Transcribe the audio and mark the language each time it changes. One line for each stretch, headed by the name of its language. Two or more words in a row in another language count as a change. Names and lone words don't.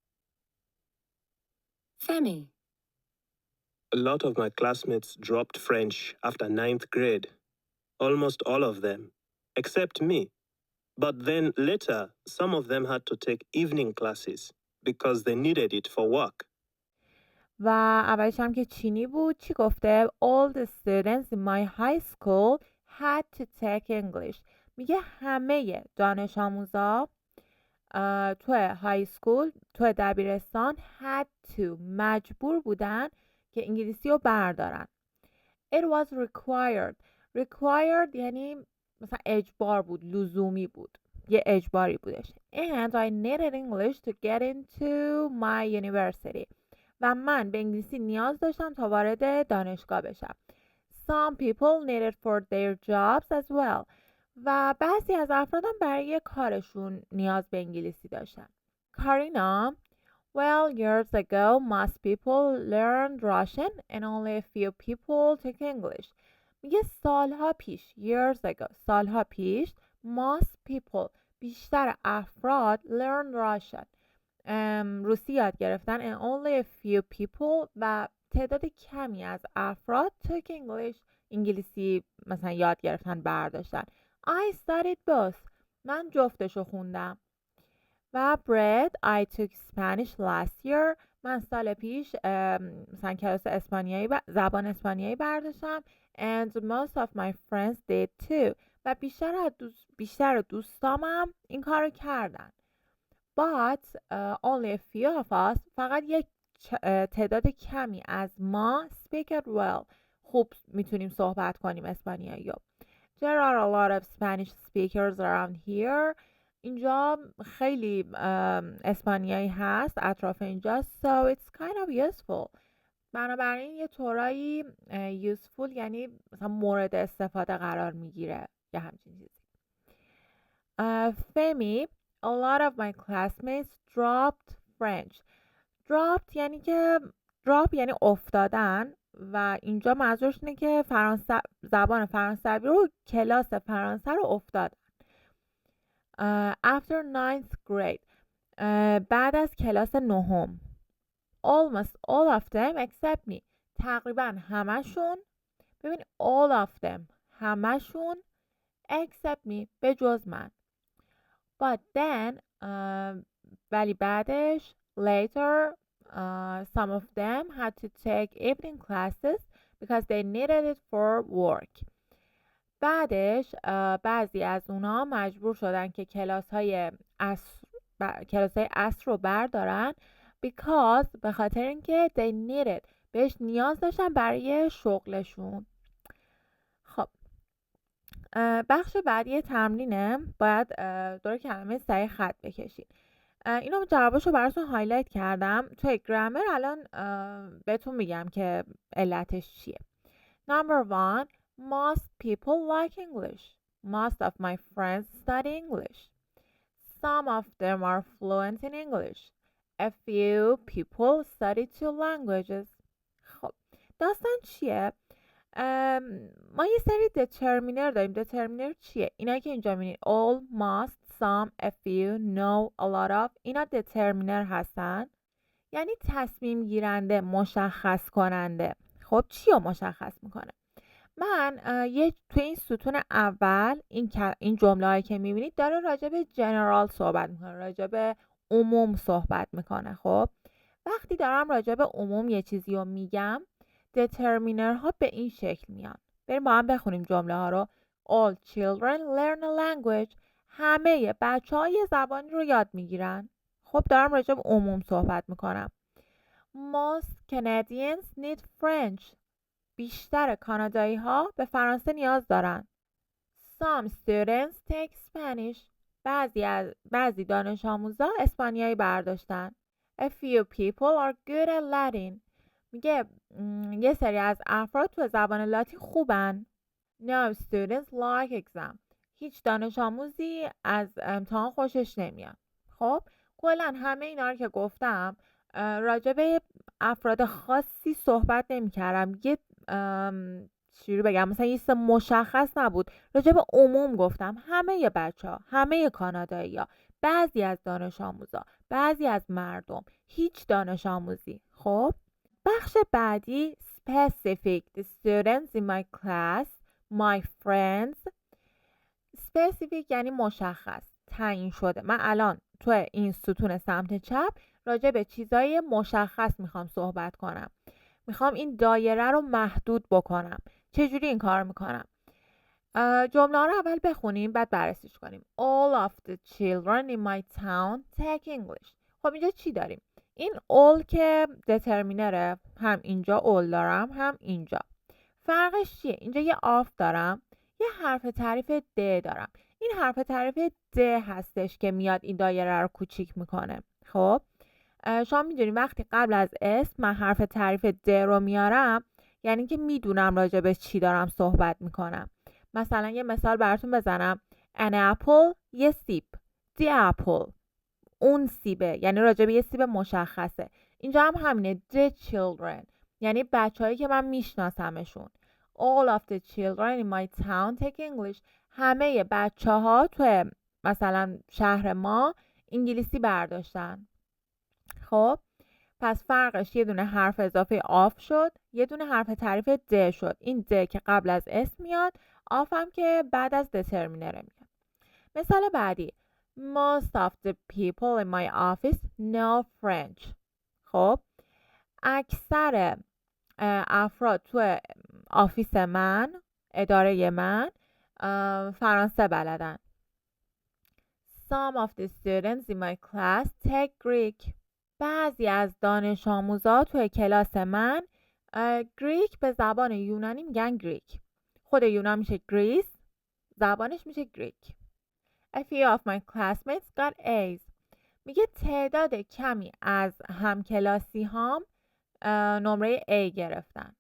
English: Femi. A lot of my classmates dropped French after 9th grade. Almost all of them, except me. But then later, some of them had to take evening classes because they needed it for work.
Persian: و اولش هم که چینی بود. چی گفته؟
English: All the students in my high school had to take English.
Persian: میگه همه دانش آموزا تو
English: high school,
Persian: تو دبیرستان
English: had to،
Persian: مجبور بودن که انگلیسی رو بردارن.
English: It was required
Persian: یعنی مثلا اجبار بود، لزومی بود، یه اجباری بودش.
English: And I needed English to get into my university.
Persian: و من به انگلیسی نیاز داشتم تا وارد دانشگاه بشم.
English: Some people need it for their jobs as well.
Persian: و بعضی از افرادم برای کارشون نیاز به انگلیسی داشتن. کارینا.
English: Well, years ago, most people learned Russian and only a few people took English.
Persian: میگه سالها پیش،
English: years ago،
Persian: سالها پیش،
English: most people،
Persian: بیشتر افراد
English: learned Russian،
Persian: روسی یاد گرفتن
English: and only a few people،
Persian: و تعداد کمی از افراد
English: took English،
Persian: انگلیسی مثلا یاد گرفتن برداشتن.
English: I studied both.
Persian: من جفتشو خوندم.
English: و Brad, I took Spanish last year.
Persian: من سال پیش مثلا کلاس اسپانیایی زبان اسپانیایی برداشتم.
English: And most of my friends did too.
Persian: و بیشتر دوستامم این کارو کردن.
English: But only a few of us،
Persian: فقط یک تعداد کمی از ما
English: speak it well،
Persian: خوب میتونیم صحبت کنیم اسپانیایی رو.
English: There are a lot of Spanish speakers around here.
Persian: اینجا خیلی اسپانیایی هست اطراف اینجا.
English: So it's kind of useful.
Persian: بنابراین یه طورایی useful یعنی مثلا مورد استفاده قرار میگیره یا همچین چیزی.
English: Femi, a lot of my classmates dropped French.
Persian: dropped یعنی که drop یعنی افتادن، و اینجا منظورش اینه که زبان فرانسوی رو، کلاس فرانسه رو افتادن.
English: After 9th grade،
Persian: بعد از کلاس نهم.
English: Almost all of them except me،
Persian: تقریبا همشون. ببین
English: all of them،
Persian: همشون،
English: except me،
Persian: به جز من.
English: But then،
Persian: ولی بعدش،
English: later, some of them had to take evening classes because they needed it for work.
Persian: بعدش بعضی از اونا مجبور شدن که کلاس های عصر رو بردارن because، به خاطر اینکه
English: they needed،
Persian: بهش نیاز داشتن برای شغلشون. خب بخش بعدی تمرینه، باید دور کلمه سعی خط بکشید. اینو جوابشو براتون هایلایت کردم. توی گرامر الان بهتون میگم که علتش چیه.
English: Number 1. Most people like English. Most of my friends study English. Some of them are fluent in English. A few people study two languages.
Persian: خب داستان چیه؟ ما یه سری determiner داریم. determiner چیه؟ اینایی که اینجا می‌بینید
English: all, must, some, a few, no, a lot of
Persian: اینا determiner هستن. یعنی تصمیم گیرنده، مشخص کننده. خب چی رو مشخص میکنه؟ من تو این ستون اول این جمله هایی که میبینید داره راجع به جنرال صحبت میکنه، راجع به عموم صحبت میکنه. خب وقتی دارم راجع به عموم یه چیزی رو میگم determiner ها به این شکل میان. بریم با هم بخونیم جمله ها رو.
English: All children learn a language.
Persian: همه بچه ها یه زبانی رو یاد میگیرن. خب دارم راجع به عموم صحبت میکنم.
English: Most Canadians need French.
Persian: بیشتر کانادایی ها به فرانسه نیاز دارن.
English: Some students take Spanish.
Persian: بعضی دانش آموزا اسپانیایی برداشتن.
English: A few people are good at Latin.
Persian: میگه یه سری از افراد تو زبان لاتین خوبن.
English: No students like exam.
Persian: هیچ دانش آموزی از امتحان خوشش نمیاد. خب کلا همه اینا رو که گفتم راجع به افراد خاصی صحبت نمی‌کردم. یه چی رو بگم، مثلا یه چیز مشخص نبود. راجع به عموم گفتم. همه بچه‌ها، همه کانادایی‌ها، بعضی از دانش آموزا، بعضی از مردم، هیچ دانش آموزی. خب بخش بعدی specific.
English: The students in my class, my friends.
Persian: specific یعنی مشخص، تعیین شده. من الان تو این ستون سمت چپ راجع به چیزای مشخص میخوام صحبت کنم. میخوام این دایره رو محدود بکنم. چجوری این کار میکنم؟ جمله ها رو اول بخونیم بعد بررسیش کنیم.
English: All of the children in my town take English.
Persian: خب اینجا چی داریم؟ این all که determinerه، هم اینجا all دارم هم اینجا. فرقش چیه؟ اینجا یه of دارم، یه حرف تعریف د دارم. این حرف تعریف د هستش که میاد این دایره رو کوچیک میکنه. خب شما میدونید وقتی قبل از اسم من حرف تعریف د رو میارم یعنی که میدونم راجع به چی دارم صحبت میکنم. مثلا یه مثال براتون بزنم.
English: An apple
Persian: یه سیب.
English: The apple
Persian: اون سیبه، یعنی راجع به یه سیب مشخصه. اینجا هم همینه.
English: The children
Persian: یعنی بچه‌هایی که من میشناسمشون.
English: All of the children in my town take English.
Persian: همه بچه‌ها تو مثلا شهر ما انگلیسی برداشتن. خب پس فرقش یه دونه حرف اضافه آف شد، یه دونه حرف تعریف د شد. این د که قبل از اسم میاد، آف هم که بعد از determiner میاد. مثال بعدی.
English: Most of the people in my office know French.
Persian: خب اکثر افراد تو آفیس من، اداره من، فرانسه بلدن.
English: Some of the students in my class take Greek.
Persian: بعضی از دانش آموزا توی کلاس من گریک به زبان یونانی میگن گریک. خود یونان میشه گریس، زبانش میشه گریک.
English: A few of my classmates got A's.
Persian: میگه تعداد کمی از همکلاسی هام نمره A گرفتن.